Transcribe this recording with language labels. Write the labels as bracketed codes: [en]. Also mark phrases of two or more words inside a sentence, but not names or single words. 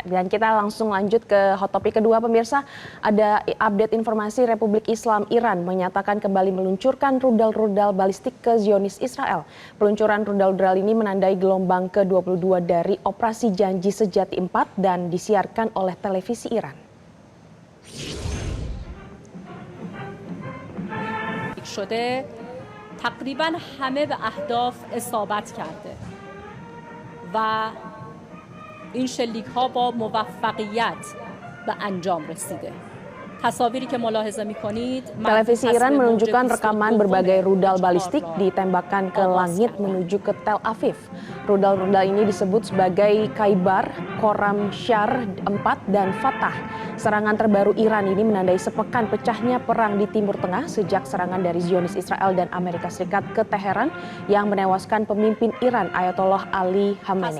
[id] Dan kita langsung lanjut ke [en] hot topic [id] kedua pemirsa. Ada update informasi Republik Islam Iran menyatakan kembali meluncurkan rudal-rudal balistik ke Zionis Israel. Peluncuran rudal-rudal ini menandai gelombang ke-22 dari Operasi Janji Sejati 4 dan disiarkan oleh televisi Iran. [fa] شده تقریبا همه به اهداف اصابت کرده و این شلیک ها با موفقیت به انجام رسیده. [id] Televisi Iran menunjukkan rekaman berbagai rudal balistik ditembakkan ke langit menuju ke Tel Aviv. Rudal-rudal ini disebut sebagai Khaibar, Khorram Shar 4 dan Fatah. Serangan terbaru Iran ini menandai sepekan pecahnya perang di Timur Tengah sejak serangan dari Zionis Israel dan Amerika Serikat ke Teheran yang menewaskan pemimpin Iran Ayatollah Ali Khamenei.